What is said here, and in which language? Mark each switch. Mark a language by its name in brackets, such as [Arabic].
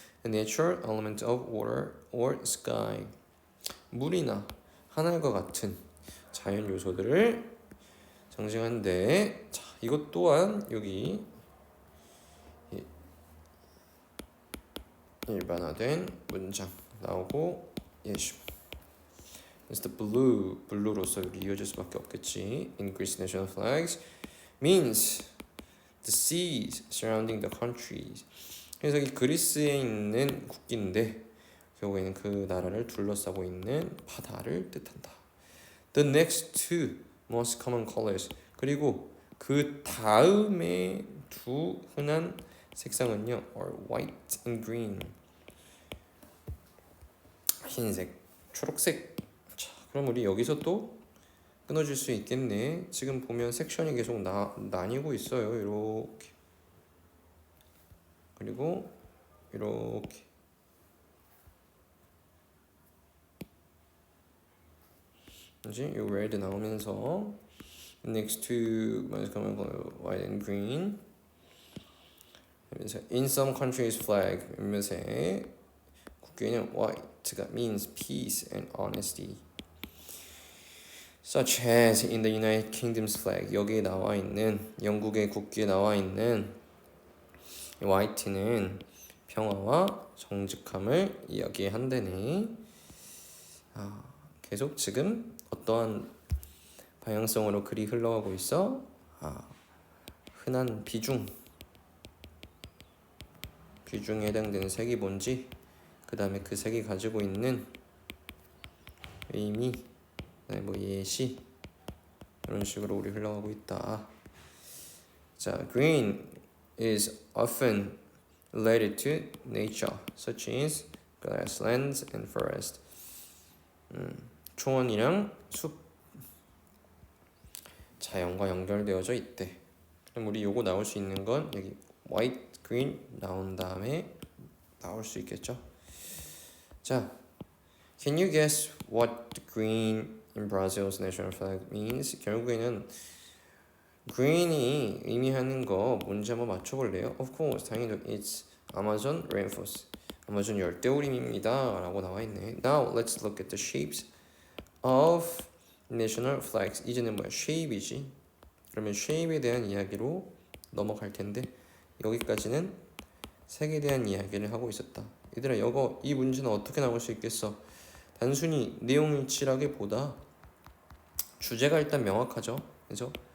[English] The natural element of water or sky [Korean] 물이나 하늘과 같은 자연 요소들을 상징하는데, 자 이것 또한 여기 일반화된 문장 나오고 예시. [English] It's the [Korean] blue로서 여기 이어질 수밖에 없겠지. [English] In Greece national flags means the seas surrounding the countries. [Korean] 그래서 이 그리스에 있는 국기인데 결국에는 그 나라를 둘러싸고 있는 바다를 뜻한다. [English] The next two most common colors. [Korean] 그리고 그 다음에 두 흔한 색상은요 [English] are white and green. [Korean] 흰색, 초록색. 자, 그럼 우리 여기서 또 끊어질 수 있겠네. 지금 보면 섹션이 계속 나뉘고 있어요. 이렇게 그리고 이렇게 이제 이 red 나오면서 [English] next to white and green. in some countries flag [Korean] 몇몇의 국기에는 [English] white가 means peace and honesty. Such as in the United Kingdom's flag. [Korean] 여기에 나와 있는 영국의 국기에 나와 있는 화이트는 평화와 정직함을 이야기한다네. 계속 지금 어떠한 방향성으로 글이 흘러가고 있어? 흔한 비중에 해당되는 색이 뭔지, 그 다음에 그 색이 가지고 있는 의미, 뭐 예시 이런 식으로 우리 흘러가고 있다. [English] 자, green is often related to nature, such as grasslands and forest. [Korean] 초원이랑 숲, 자연과 연결되어져 있대. 그럼 우리 요거 나올 수 있는 건 여기 white, green 나온 다음에 나올 수 있겠죠. [English] 자, can you guess what green in Brazil's national flag means? [Korean] 결국에는 green이 의미하는 거 뭔지 한번 맞춰볼래요? [English] Of course, [Korean] 당연히 [English] it's Amazon rainforest. [Korean] 아마존 열대우림입니다 라고 나와있네. [English] Now let's look at the shapes of national flags. [Korean] 이제는 뭐야? shape이지. 그러면 shape에 대한 이야기로 넘어갈 텐데 여기까지는 색에 대한 이야기를 하고 있었다. 얘들아, 이 문제는 어떻게 나올 수 있겠어? 단순히 내용일치라기보다 주제가 일단 명확하죠. 그죠?